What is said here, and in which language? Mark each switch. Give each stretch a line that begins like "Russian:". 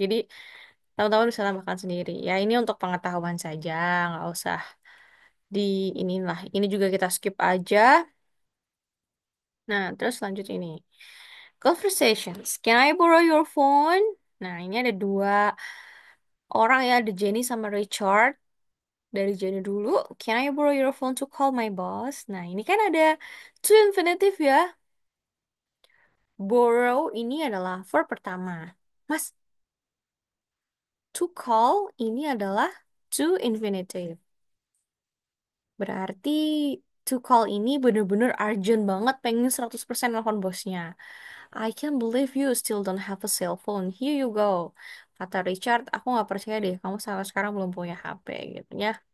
Indonesian: Jadi teman-teman bisa tambahkan sendiri. Ya ini untuk pengetahuan saja, nggak usah di inilah. Ini juga kita skip aja. Nah, terus lanjut ini. Conversations.
English: Can I borrow your phone?
Indonesian: Nah, ini ada dua orang ya, ada Jenny sama Richard. Dari Jenny dulu,
English: can I borrow your phone to call my boss?
Indonesian: Nah, ini kan ada to infinitive ya. Borrow ini adalah verb pertama. Mas, to call ini adalah to infinitive. Berarti to call ini bener-bener urgent banget pengen 100% nelfon bosnya.
English: I can't believe you still don't have a cell phone. Here you go.
Indonesian: Kata Richard, aku nggak percaya deh kamu sampai sekarang belum punya HP gitu ya.